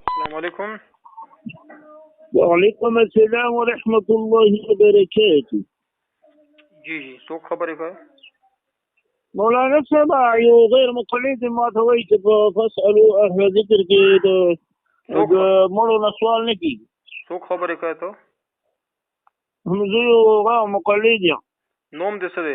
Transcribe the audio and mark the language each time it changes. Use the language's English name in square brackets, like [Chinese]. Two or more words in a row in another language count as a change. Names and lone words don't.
[Arabic] السلام علیکم. وعلیکم السلام ورحمۃ اللہ وبرکاتہ. [Pashto] جی څوک خبرې کوي؟ مولانا صاحب یو غیر مقلد ما ته وایي چې [Arabic] فاسألوا اهل ذکر [Pashto] کې د مولانا سوال نه کیږي. څوک خبرې کوي ته؟ زه یو مقلد یم. نوم دې څه دی؟